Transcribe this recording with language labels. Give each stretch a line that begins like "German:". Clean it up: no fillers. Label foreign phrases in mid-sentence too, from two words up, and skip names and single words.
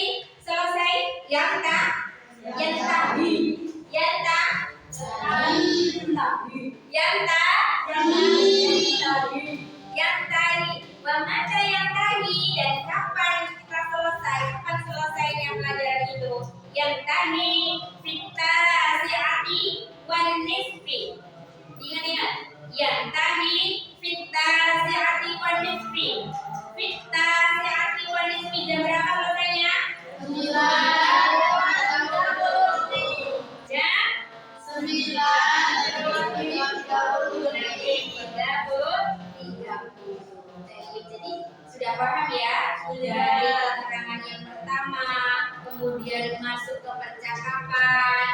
Indonesian: Selesai yang tak yang tadi yang tak yang tadi mata yang tadi dan kapan kita selesai, kapan selesainya pelajaran itu? Yang tadi
Arabic: في التاسعة والنصف.
Indonesian: Ingat-ingat, yang tadi
Arabic: في التاسعة والنصف. في التاسعة والنصف
Indonesian: jam berapa selesainya? 9. Jam 9:30. Jadi sudah paham ya? Dari keterangan yang pertama, kemudian masuk ke percakapan.